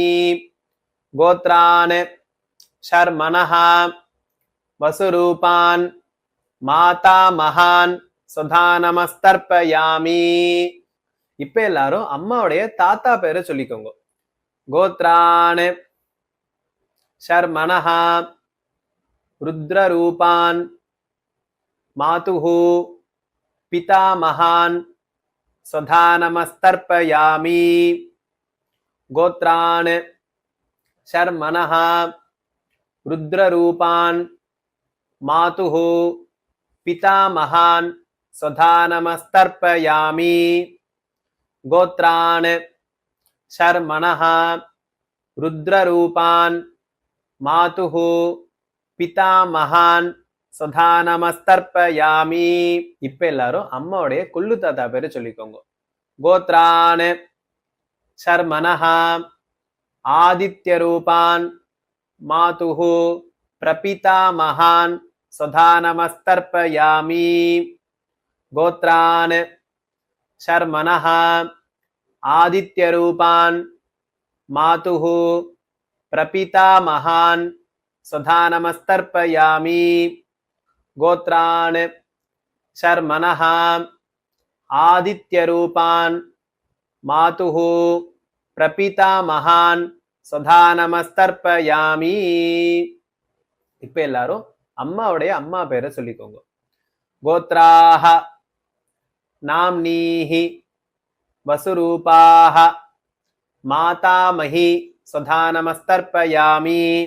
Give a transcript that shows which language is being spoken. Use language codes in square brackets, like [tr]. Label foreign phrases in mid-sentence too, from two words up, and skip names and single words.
[sa] गोत्रान् शर्मणः वसुरूपान् माता महान् स्वधा नमस्तर्पयामि. [ta] இப்ப எல்லாரும் அம்மாவுடைய தாத்தா பேரை சொல்லிக்கோங்க. [sa] गोत्रान् शर्मणः रुद्ररूपान् मातुः पितामहान् स्वधा नमस्तर्पयामि. गोत्रान् शर्मणः रुद्ररूपान् मातुः पितामहान् स्वधा नमस्तर्पयामि. गोत्रान् शर्मणः रुद्ररूपान् मातुः पितामहान् स्वधा नमस्तर्पयामि. [ta] இப்ப எல்லாரும் அம்மாவுடைய கொள்ளு தாத்தா பேரு சொல்லிக்கோங்க. [sa] गोत्रान् शर्मणः आदित्य रूपान् मातुः प्रपितामहान् स्वधा नमस्तर्पयामि. गोत्रान् शर्मणः आदित्य रूपान् मातुः प्रपितामहान् स्वधा नमस्तर्पयामि. गोत्रान् शर्मणः आदित्य रूपान् मातुः प्रपितामहान् स्वधा नमस्तर्पयामि. [ta] இப்ப எல்லாரும் அம்மாவுடைய அம்மா பேரை சொல்லிக்கோங்க. [sa] गोत्राः नाम्नीः वसुरूपाः मातामही स्वधा नमस्तर्पयामि.